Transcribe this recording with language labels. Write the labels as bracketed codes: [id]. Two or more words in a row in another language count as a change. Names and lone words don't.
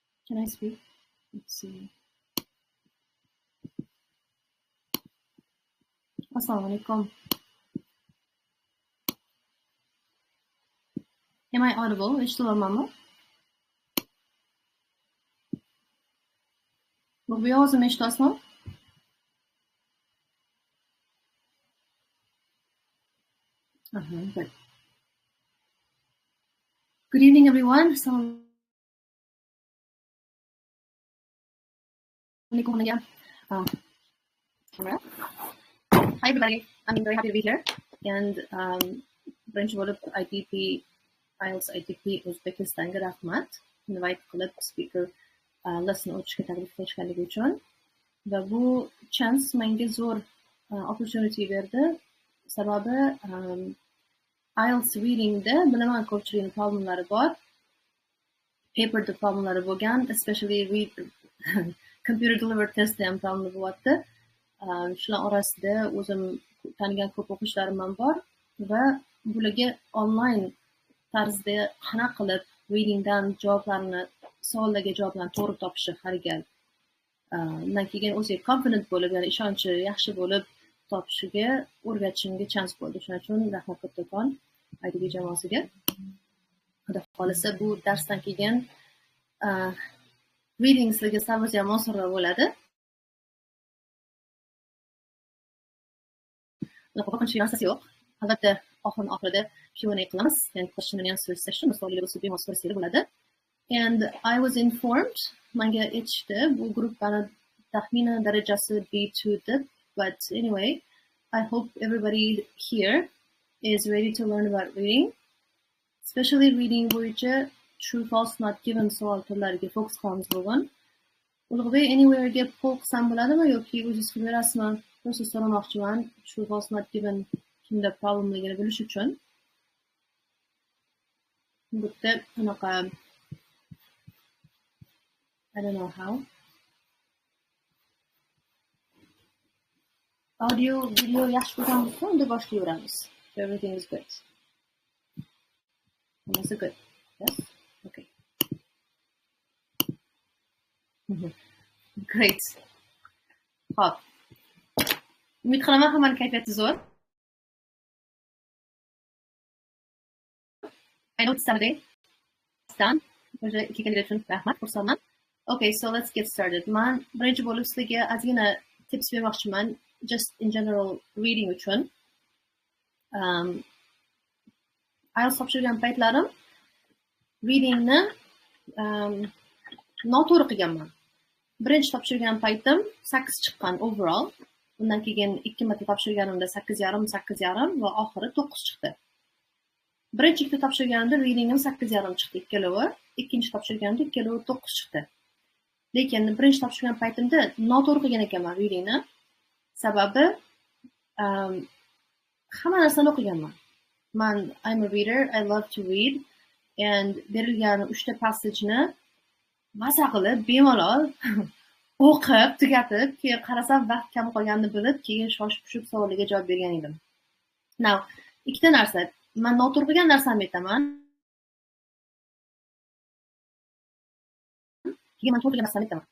[en] Can I speak? Let's see. [ar] Assalamu alaikum. [en] Am I audible? [uz] Eshitilyapmanmi? Bu ovozimni eshityapsizmi? [en] Good. Good evening, everyone. [ar] Assalamu alaikum [en] again. Camera. Hi, everybody. I'm very happy to be here. [uz] And birinchi bo'lib ITP, IELTS ITP Uzbekistonga rahmat. Invite qilib [en] speaker lesson [uz] o'tishga taklif qilishganligi uchun. Va bu chance menga zo'r opportunity berdi. Sababi IELTS Reading'da bilaman ko'pchilikning problemlari bor. Paperda problemlari bo'lgan, [en] especially computer delivered [uz] testda ham problem bo'lyapti. Shular orasida o'zim tanigan ko'p o'quvchilarim ham bor va bularga online tarzda qanaqa qilib readingdan javoblarni, savollarga javoblarni to'g'ri topishni harakat. Undan keyin o'ziga confident bo'lib, ya'ni ishonchi yaxshi bo'lib topishiga o'rgatishimga chance bo'ldi. Shuning uchun rahmat kattakon ITP jamoasiga. Xudo xolisa bu darsdan keyin reading sizlarga sal ham osonroq bo'ladi. Qo'rqinchli narsasi yo'q. Albatta oxirida Q&A qilamiz, ya'ni [en] question and answer session, [uz] savollar bo'lsa bemalol so'rasanglar bo'ladi. [en] And I was informed, [uz] menga aytishdi, bu gruppani taxminan darajasi B2 deb, [en] but anyway, I hope everybody here is ready to learn about reading, especially reading bo'yicha true, false, not given [uz] savol turlariga fokus qilamiz bugun. Ulug'bek, anywhere'ga poll qilsam bo'ladimi yoki o'zingiz qilib berasizmi? Просто so'ramoqchiman, [en] true, false, not given [uz] kimda problemligini bilish uchun. Bu yerda anaqa [en] I don't know how. [uz] Audio, video yaxshi bo'lgan bo'lsa, unda boshlayveramiz. [en] So everything is good. Is it good? Yes? Okay. Great. Hop. [uz] Umid qilaman hammaning kayfiyati zo'r. [en] I know it's Saturday. It's done. [uz] O'sha ikki kunlik uchun rahmat, xursandman. [en] Okay, so let's get started. [uz] Men birinchi bo'lib sizlarga ozgina tips bermoqchiman, [en] just in general reading uchun. [uz] IELTS topshirgan paytlarim readingni noto'g'ri qilganman. Birinchi topshirgan paytim 8 chiqqan overall. Undan keyin 2 marta topshirganimda 8,5, 8,5 va oxiri 9 chiqdi. Birinchi ikkita topshirganimda readingim 8,5 chiqdi ikkalovi, ikkinchi topshirganimda ikkalovi 9 chiqdi. Lekin birinchi topshirgan paytimda noto'g'ri qilgan ekanman readingni. Sababi hamma narsani o'qiganman. [en] I'm a reader, I love to read, [uz] and berilgan 3 ta passageni maza qilib bemalol o'qib, tugatib, keyin qarasam vaqt kam qolganini bilib, keyin shoshib-pishib savollarga javob bergan edim. Now, ikkita narsa. Men noto'g'ri qilgan narsamni aytaman. Keyin men to'g'ri qilgan narsamni aytaman.